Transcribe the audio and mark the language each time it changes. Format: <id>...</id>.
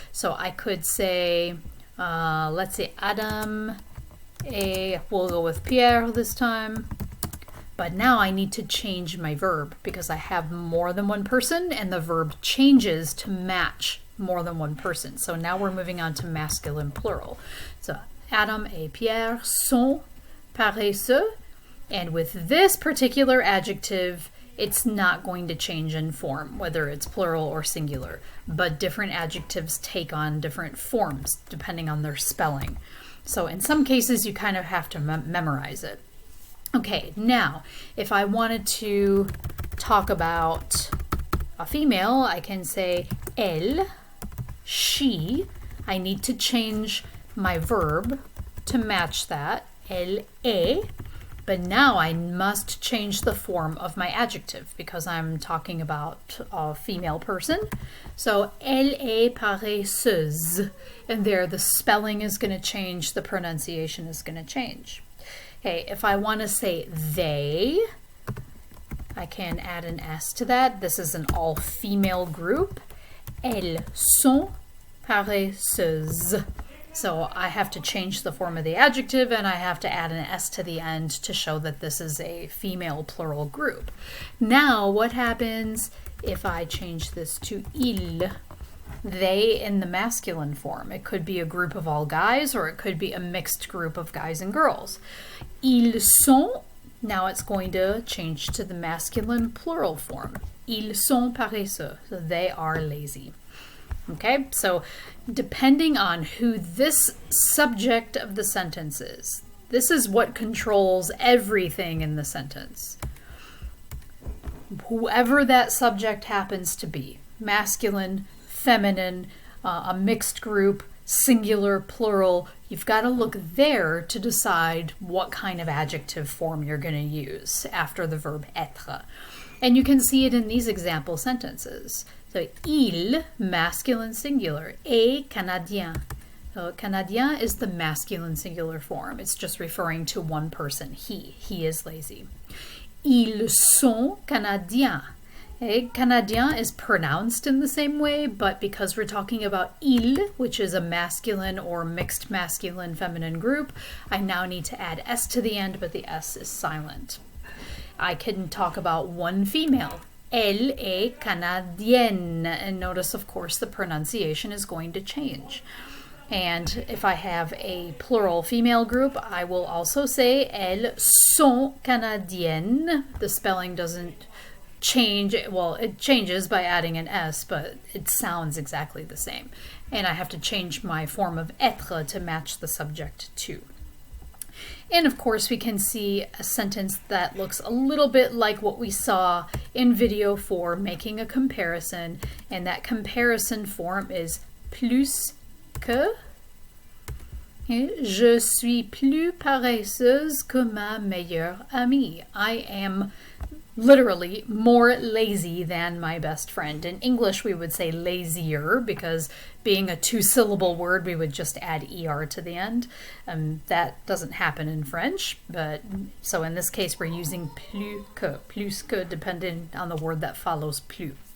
<en>So I could say, let's say Adam, we'll go with Pierre this time. But now I need to change my verb because I have more than one person and the verb changes to match more than one person. So now we're moving on to masculine plural.</en> <fr>So Adam et Pierre sont paresseux.</fr> <en>And with this particular adjective, it's not going to change in form, whether it's plural or singular. But different adjectives take on different forms depending on their spelling. So in some cases, you kind of have to memorize it. Okay, now, if I wanted to talk about a female, I can say elle, she. I need to change my verb to match that,</en> <fr>elle est.</fr> <en>But now I must change the form of my adjective because I'm talking about a female person. So,</en> <fr>elle est paresseuse.</fr> <en>And there the spelling is going to change, the pronunciation is going to change. Okay, if I want to say they, I can add an S to that. This is an all-female group.</en> <fr>Elles sont paresseuses.</fr> <en>So I have to change the form of the adjective and I have to add an S to the end to show that this is a female plural group. Now what happens if I change this to il? They in the masculine form. It could be a group of all guys or it could be a mixed group of guys and girls.</en> <fr>Ils sont,</fr> <en>now it's going to change to the masculine plural form.</en> <fr>Ils sont paresseux.</fr> <en>So they are lazy. Okay, so depending on who this subject of the sentence is, this is what controls everything in the sentence. Whoever that subject happens to be, masculine, feminine, a mixed group, singular, plural, you've got to look there to decide what kind of adjective form you're going to use after the verb être. And you can see it in these example sentences. So, il, masculine singular,</en> <fr>est canadien.</fr> <en>So, canadien is the masculine singular form. It's just referring to one person, he. He is lazy.</en> <fr>Ils sont canadiens.</fr> <en>Okay, canadien is pronounced in the same way, but because we're talking about il, which is a masculine or mixed masculine feminine group, I now need to add S to the end, but the S is silent. I can talk about one female.</en> <fr>Elle est canadienne.</fr> <en>And notice, of course, the pronunciation is going to change. And if I have a plural female group, I will also say</en> <fr>elles sont canadiennes.</fr> <en>The spelling doesn't change. Well, it changes by adding an S, but it sounds exactly the same. And I have to change my form of être to match the subject too. And of course, we can see a sentence that looks a little bit like what we saw in video 4, making a comparison. And that comparison form is plus que.</en> <fr>Je suis plus paresseuse que ma meilleure amie.</fr> <en>I am literally more lazy than my best friend. In English, we would say lazier because being a two-syllable word, we would just add er to the end. That doesn't happen in French, but so in this case, we're using plus que, depending on the word that follows plus.</en>